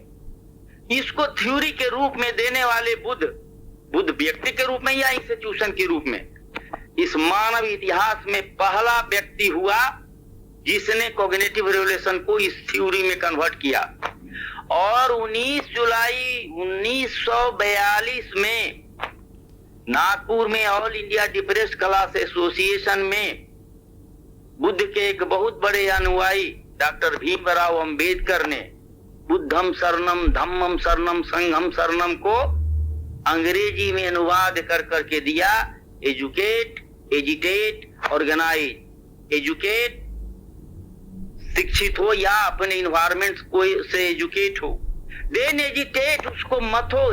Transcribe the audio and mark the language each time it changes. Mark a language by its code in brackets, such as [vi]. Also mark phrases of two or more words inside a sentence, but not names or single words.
[hi] इसको थ्योरी के रूप में देने वाले बुद्ध व्यक्ति के रूप में या इंस्टीट्यूशन के रूप में, इस मानव इतिहास में पहला व्यक्ति हुआ जिसने [en] cognitive revolution [hi] को इस थ्योरी में कन्वर्ट किया। और 19 जुलाई 1942 में नागपुर में ऑल इंडिया डिप्रेस्ड क्लास एसोसिएशन में बुद्ध के एक बहुत बड़े अनुयायी डॉक्टर भीमराव अंबेडकर ने [pi] बुद्धम शरणम धम्मम शरणम संघम शरणम [hi] को अंग्रेजी में अनुवाद कर करके दिया। [en] Educate, agitate, organise. [hi] एजुकेट, शिक्षित हो या अपने इन्वायरमेंट को से एजुकेट हो। [en] then agitate, [hi] उसको मथो।